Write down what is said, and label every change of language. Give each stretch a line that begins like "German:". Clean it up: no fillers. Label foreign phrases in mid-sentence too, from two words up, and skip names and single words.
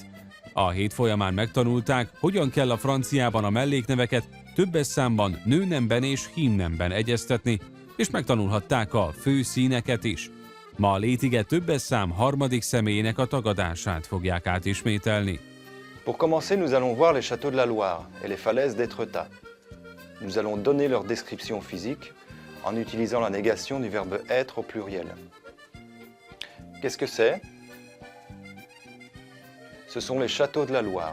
Hungarian: A hét folyamán megtanulták, hogyan kell a franciában a mellékneveket többes számban nőnemben és hímnemben egyeztetni, és megtanulhatták a fő színeket is. Ma a létige többes szám harmadik személyének a tagadását fogják átismételni.
French: Pour commencer, nous allons voir les châteaux de la Loire et les falaises d'Étretat. Nous allons donner leur description physique en utilisant la négation du verbe être au pluriel. Qu'est-ce que c'est? Ce sont les châteaux de la Loire.